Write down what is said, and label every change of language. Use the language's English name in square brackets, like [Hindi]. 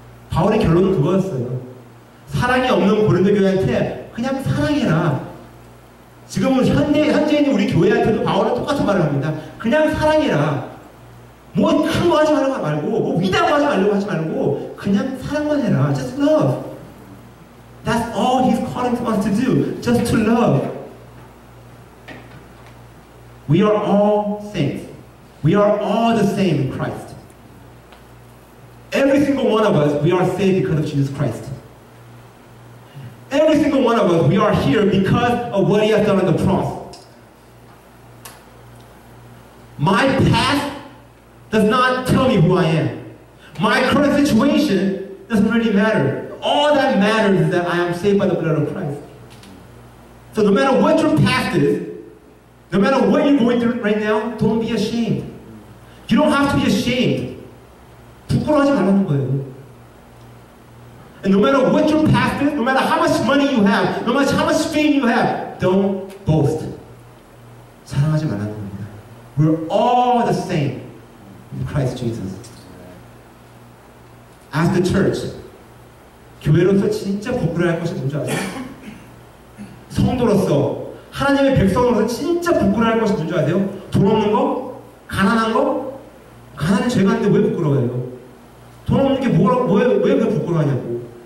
[Korean] 바울의 결론은 그거였어요. 사랑이 없는 고린도 교회한테 그냥 사랑해라. 지금은 현재인 우리 교회한테도 바울은 똑같은 말을 합니다. 그냥 사랑해라. 뭐 큰 거 하지 말고, 뭐 위대한 거 하지 말고, 그냥 사랑만 해라. [English] Just love. That's all He's calling us to do. Just to love. We are all saints. We are all the same in Christ. Every single one of us, we are saved because of Jesus Christ. Every single one of us, we are here because of what He has done on the cross. My past does not tell me who I am. My current situation doesn't really matter. All that matters is that I am saved by the blood of Christ. So no matter what your past is, no matter what you're going through right now, don't be ashamed. You don't have to be ashamed. [Korean] 부끄러워하지 말라는 거예요. [English] And no matter what your past is, no matter how much money you have, no matter how much fame you have, don't boast. [Korean] 자랑하지 말라는 겁니다. [English] We're all the same in Christ Jesus. As the church, [Korean] 교회로서 진짜 부끄러워할 것이 뭔지 아세요? 성도로서, 하나님의 백성으로서 진짜 부끄러워할 것이 뭔지 아세요? 돈 없는 거? 가난한 거? 가난은 죄가 아닌데 왜 부끄러워해요? 돈 없는 게 왜 부끄러워하냐고.